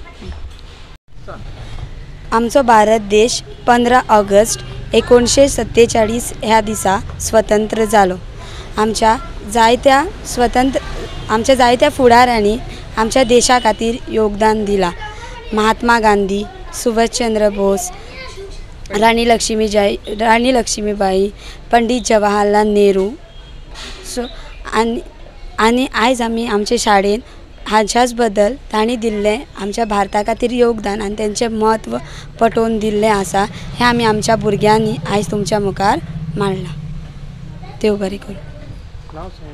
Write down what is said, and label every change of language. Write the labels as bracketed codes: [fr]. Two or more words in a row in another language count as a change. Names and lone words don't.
[kok] आमचो भारत देश 15 ऑगस्ट 1947 ह्या दिसा स्वतंत्र जालो. आमच्या जायत्या फुडाऱ्यांनी आमच्या देशा खातीर योगदान दिलां. महात्मा गांधी, सुभाषचंद्र बोस, राणी लक्ष्मीबाई, पंडित जवाहरलाल नेहरू. आनी आयज आमी आमचे शाळेन हाच्याच बद्दल तांणी दिल्लें आमच्या भारता खातीर योगदान आनी तेंचें म्हत्व पटोवन दिल्लें आसा हें आमी आमच्या भुरग्यांनी आयज तुमच्या मुखार मांडलां. देव बरें करूं.